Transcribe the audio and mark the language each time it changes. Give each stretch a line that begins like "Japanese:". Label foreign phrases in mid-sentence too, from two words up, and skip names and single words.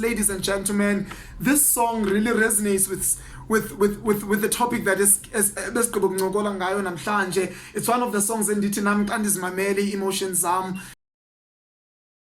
English: Ladies and gentlemen, this song really resonates with the topic that is
Xhosa: besigqiba ukuncokola ngayo namhlanje.
English: It's one of the songs
Xhosa: endithi nami xa ndizimamele emotions zam